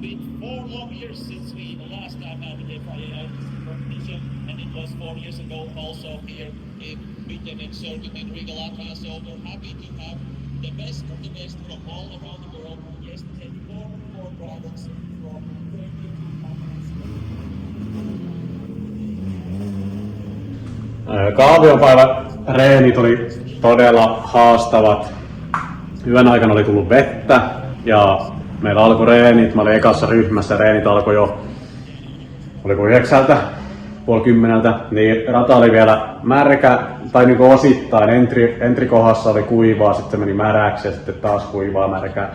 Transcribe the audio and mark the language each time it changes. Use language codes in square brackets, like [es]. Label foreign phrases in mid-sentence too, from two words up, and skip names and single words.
[en] been 4 long years since we last time had the FIA competition, and it was 4 years ago also here in Bitternick Circuit in Riga, Latvia. So we're happy to have the best of the best from all around the world. Yesterday, 4 drivers from 32 countries. [fi] Kaaviopäivä reenit oli todella haastavat. Yön aikana oli tullut vettä ja meillä alkoi reenit. Mä olin ekassa ryhmässä, reenit alkoi jo, oliko 9:30, niin rata oli vielä märkä, tai niinku osittain, entry-kohdassa oli kuivaa, sitten se meni märäksi ja sitten taas kuivaa märkää.